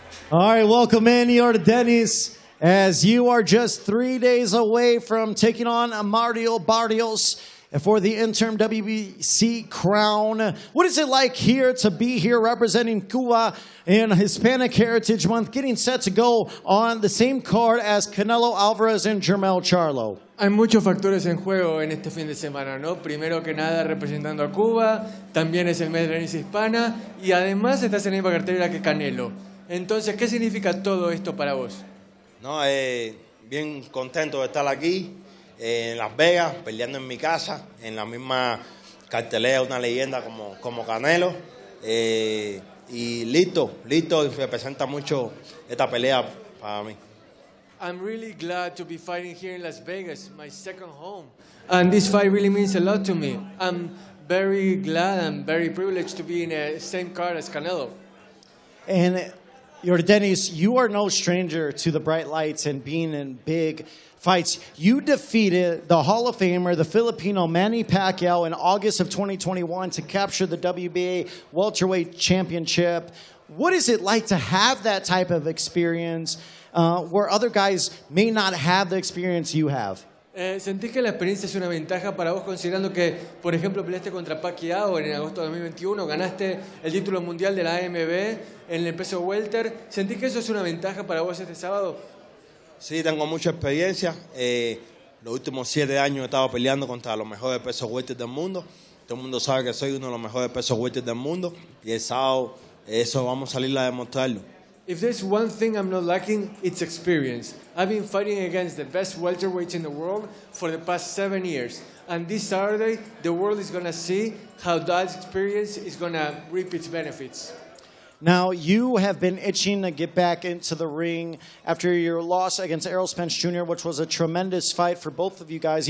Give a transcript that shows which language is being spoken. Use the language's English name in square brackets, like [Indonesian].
[English] All right, welcome in, Yordenis, as you are just 3 days away from taking on Mario Barrios for the interim WBC crown. What is it like here to be here representing Cuba in Hispanic Heritage Month, getting set to go on the same card as Canelo Alvarez and Jermell Charlo? [Spanish] Hay muchos factores en juego en este fin de semana, ¿no? Primero que nada, representando a Cuba, también es el mes de la herencia hispana y además estás en la misma cartelera que Canelo. Entonces, ¿qué significa todo esto para vos? No, bien contento de estar aquí en Las Vegas, peleando en mi casa, en la misma cartelera, una leyenda como Canelo. Y listo, y representa mucho esta pelea para mí. [English] I'm really glad to be fighting here in Las Vegas, my second home. And this fight really means a lot to me. I'm very glad and very privileged to be in the same card as Canelo. And Yordenis, you are no stranger to the bright lights and being in big fights. You defeated the Hall of Famer, the Filipino Manny Pacquiao, in August of 2021 to capture the WBA welterweight championship. What is it like to have that type of experience where other guys may not have the experience you have? [Spanish] ¿Sentís que la experiencia es una ventaja para vos, considerando que, por ejemplo, peleaste contra Pacquiao en agosto de 2021, ganaste el título mundial de la AMB en el peso welter? ¿Sentís que eso es una ventaja para vos este sábado? Sí, tengo mucha experiencia. Los últimos 7 años he estado peleando contra los mejores pesos welter del mundo. Todo el mundo sabe que soy uno de los mejores pesos welter del mundo. Y el sábado eso vamos a salir a demostrarlo. [English] If there's one thing I'm not lacking, it's experience. I've been fighting against the best welterweights in the world for the past 7 years. And this Saturday, the world is going to see how that experience is going to reap its benefits. Now, you have been itching to get back into the ring after your loss against Errol Spence Jr., which was a tremendous fight for both of you guys.